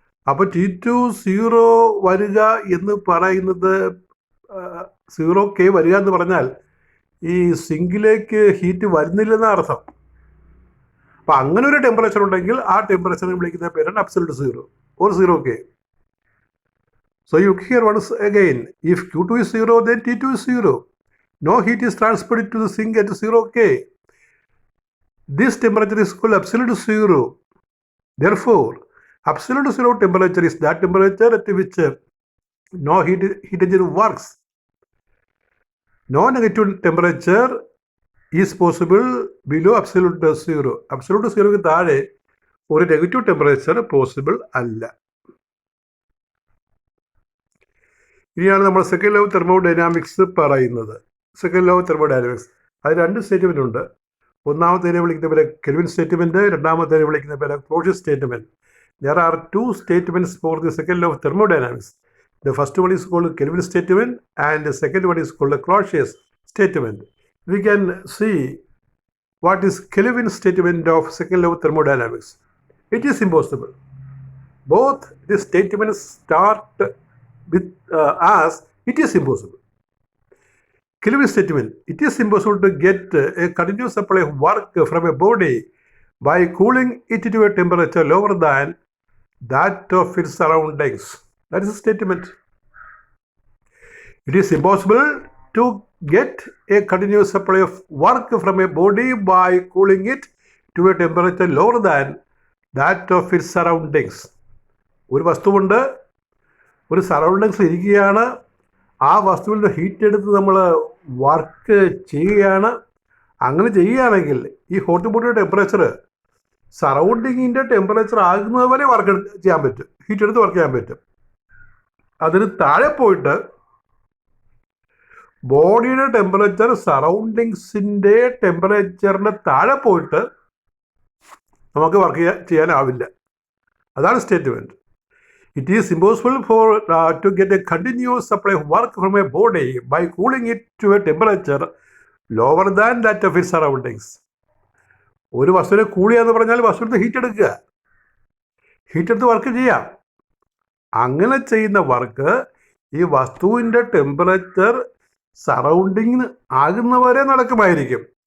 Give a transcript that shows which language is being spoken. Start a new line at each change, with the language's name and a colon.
Malayalam: അപ്പോൾ T2 zero വരിക എന്ന് പറയുന്നത് 0 K വരിക എന്ന് പറഞ്ഞാൽ ഈ സിങ്കിലേക്ക് ഹീറ്റ് വരുന്നില്ലെന്ന അർത്ഥം. അപ്പം അങ്ങനെ ഒരു ടെമ്പറേച്ചർ ഉണ്ടെങ്കിൽ ആ ടെമ്പറേച്ചറിനെ വിളിക്കുന്ന പേരാണ് absolute zero or 0 K.
English: So you hear once again, if Q2 is 0, then T2 is 0. No heat is transferred to the sink at 0 K. This temperature is called absolute zero. Therefore, absolute zero temperature is that temperature at which no heat engine works. No negative temperature is possible below absolute zero.
Malayalam: Absolute zero ക്ക് താഴെ ഒരു negative temperature possible അല്ല. ഇനിയാണ് നമ്മൾ second law of thermodynamics പറയുന്നത്. Second law of thermodynamics അത് 2 statement ഉണ്ട്. ഒന്നാമത്തേനെ വിളിക്കുന്ന പേര് കെൽവിൻ സ്റ്റേറ്റ്മെൻറ്റ്, രണ്ടാമത്തേനെ വിളിക്കുന്ന പേര് Clausius statement.
English: There are 2 statements for the second law of thermodynamics. The first one is called Kelvin statement and the second one is called Clausius statement. We can see what is Kelvin statement of second law of thermodynamics. It is impossible. Both the statements start with as it is impossible. Kelvin statement, it is impossible to get a continuous supply of work from a body by cooling it to a temperature lower than that of its surroundings. That is a statement. It is impossible to get a continuous supply of work from a body by cooling it to a temperature lower than that of its surroundings.
Malayalam: ഒരു വസ്തുവുണ്ട്, ഒരു surroundings ഇരിക്കുകയാണ്, ആ വസ്തുവിൽ നിന്ന് heat എടുത്ത് നമ്മൾ work ചെയ്യുകയാണ്. അങ്ങനെ ചെയ്യുകയാണെങ്കിൽ ഈ ഹോട്ട് ബോഡിയുടെ ടെമ്പറേച്ചർ സറൗണ്ടിങ്ങിൻ്റെ ടെമ്പറേച്ചർ ആകുന്നത് വരെ വർക്ക് ചെയ്യാൻ പറ്റും, ഹീറ്റ് എടുത്ത് വർക്ക് ചെയ്യാൻ പറ്റും. അതിന് താഴെ പോയിട്ട് ബോഡിയുടെ ടെമ്പറേച്ചർ സറൗണ്ടിങ്സിൻ്റെ ടെമ്പറേച്ചറിന് താഴെ പോയിട്ട് നമുക്ക് വർക്ക് ചെയ്യാനാവില്ല. അതാണ് statement.
English: It is impossible to get a continuous supply of work from a body by cooling it to a temperature lower than that of its surroundings.
Malayalam: ഒരു വസ്തുവിനെ കൂൾ ചെയ്യാന്ന് പറഞ്ഞാൽ വസ്തുവിന് ഹീറ്റ് എടുക്കുക, ഹീറ്റ് എടുത്ത് വർക്ക് ചെയ്യാം. അങ്ങനെ ചെയ്യുന്ന വർക്ക് ഈ വസ്തുവിൻ്റെ ടെമ്പറേച്ചർ സറൗണ്ടിങ് ആകുന്നവരെ നടക്കുമായിരിക്കും.